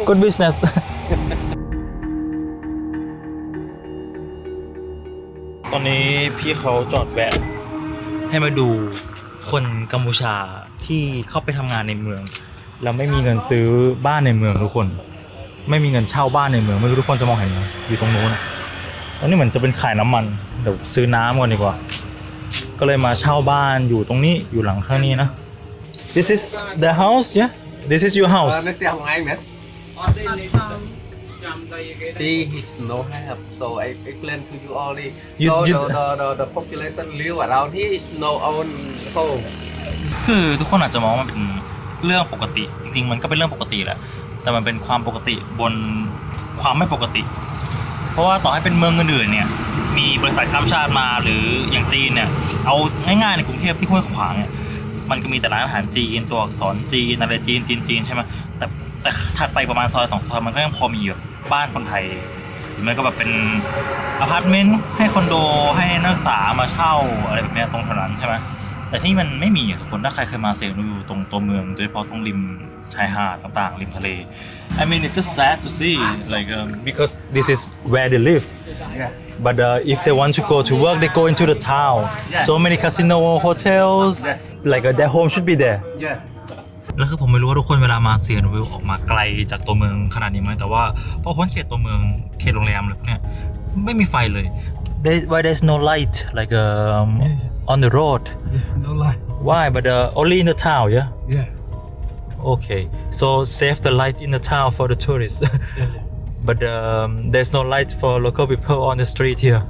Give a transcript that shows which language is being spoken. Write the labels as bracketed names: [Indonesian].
[English] good business [Thai] ตอนนี้พี่เขาจอดแวะให้มาดูคนกัมพูชาที่เข้าไปทำงานในเมืองแล้วไม่มีเงินซื้อบ้านในเมืองทุกคน ไม่มีเงินเช่าบ้านในเมืองไม่รู้ทุกคนจะมองเห็นไหมอยู่ตรงโน้น ตอนนี้เหมือนจะเป็นขายน้ำมันเดี๋ยวซื้อน้ำก่อนดีกว่าก็เลยมาเช่าบ้านอยู่ตรงนี้อยู่หลังข้างนี้นะ [English] This is the house yeah This is your house Nó treo ngay mẹ. He is no help, so I explain to you all this. You- So you- the population live around here is no own home. [Thai] คือทุกคนอาจจะมองว่ามันเป็นเรื่องปกติจริงๆมันก็เป็นเรื่องปกติแหละแต่มันเป็นความปกติบนความไม่ปกติ เพราะว่าต่อให้เป็นเมืองอื่นๆเนี่ยมีบริษัทข้ามชาติมาหรืออย่างจีนเนี่ยเอาง่ายๆในกรุงเทพที่ห้วยขวางเนี่ยมันก็มีแต่ร้านอาหารจีนตัวอักษรจีนอะไรจีนใช่ไหมแต่ถัดไปประมาณซอย2 ซอยมันก็ยังพอมีแบบบ้านคนไทยหรือไม่ก็แบบเป็น อพาร์ตเมนต์ให้คอนโดให้นักศึกษามาเช่าอะไรแบบเนี้ยตรงแถวนั้นใช่ไหมแต่ที่มันไม่มีอ่ะทุกคนถ้าใครเคยมาเซลล์อยู่ตรงตัวเมืองโดยเฉพาะตรงริมชายหาดต่างๆริมทะเล [English] I mean it's just sad to see like because this is where they live Yeah. but if they want to go to work they go into the town so many casino hotels like their home should be there Yeah. [Thai] แล้วคือผมไม่รู้ว่าทุกคนเวลามาเซียนวิวออกมาไกลจากตัวเมืองขนาดนี้ไหมแต่ว่าพอพ้นเขตตัวเมืองเขตโรงแรมอะไรพวกเนี้ยไม่มีไฟเลย [English] why there's no light like on the road No lie. why but only in the town yeah Yeah. okay so save the light in the town for the tourists Yeah. but there's no light for local people on the street here